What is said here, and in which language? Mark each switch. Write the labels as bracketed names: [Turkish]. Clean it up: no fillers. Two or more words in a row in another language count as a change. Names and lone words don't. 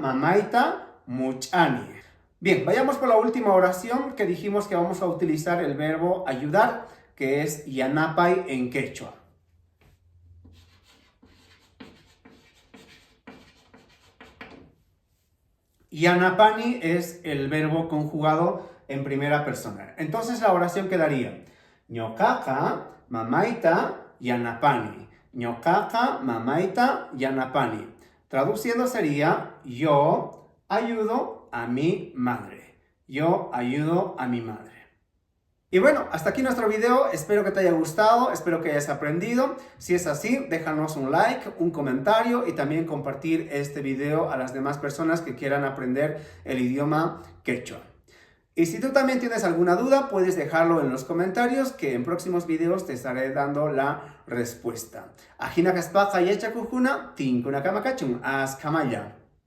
[Quechua] Ñocaca mamaita muchani. [Spanish] Bien, vayamos por la última oración que dijimos que vamos a utilizar el verbo ayudar, que es yanapay en quechua. Yanapani es el verbo conjugado en primera persona. Entonces la oración quedaría [Quechua] ñoqaqa mamaita yanapani. ñoqaqa mamaita yanapani. [Spanish] Traduciendo sería yo ayudo a mi madre. Yo ayudo a mi madre. Y bueno, hasta aquí nuestro video, espero que te haya gustado, espero que hayas aprendido. Si es así, déjanos un like, un comentario y también compartir este video a las demás personas que quieran aprender el idioma quechua. Y si tú también tienes alguna duda, puedes dejarlo en los comentarios, que en próximos videos te estaré dando la respuesta. [Quechua] Ajina kaspaqa yachakujuna, tinkuna kamakachun, askamaya.